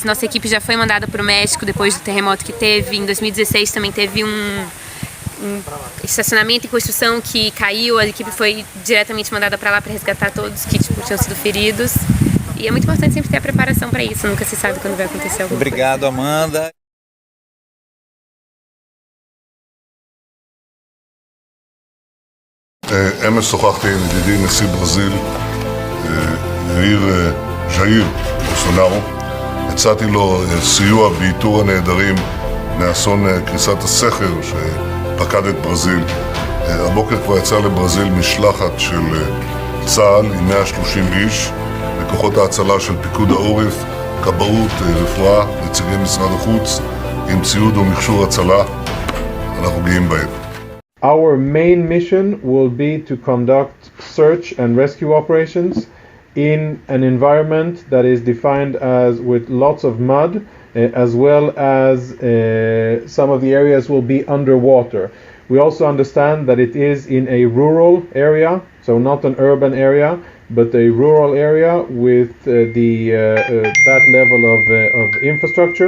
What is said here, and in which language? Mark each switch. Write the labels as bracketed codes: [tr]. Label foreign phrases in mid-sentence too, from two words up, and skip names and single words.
[pt] Nossa equipe já foi mandada para o México depois do terremoto que teve. Em 2016 também teve um estacionamento em construção que caiu. A equipe foi diretamente mandada para lá para resgatar todos que tinham sido feridos. E é muito importante sempre ter a preparação para isso. Nunca se sabe quando vai acontecer alguma coisa. Obrigado, Amanda. [he] אמש שוחחתי עם ידידי נשיא ברזיל, יאיר ז'איר בולסונארו. הצעתי לו סיוע באיתור הנעדרים מאסון קריסת הסכר שפקד את ברזיל. הבוקר כבר יצא לברזיל משלחת של צה"ל עם 130 איש, לכוחות ההצלה של פיקוד העורף, כבאות, רפואה, נציגי משרד החוץ, עם ציוד ומכשור הצלה. אנחנו גאים בהם. [en] Our main mission will be to conduct search and rescue operations in an environment that is defined as with lots of mud, as well as some of the areas will be underwater. We also understand that it is in a rural area, so not an urban area, but a rural area with that level of infrastructure.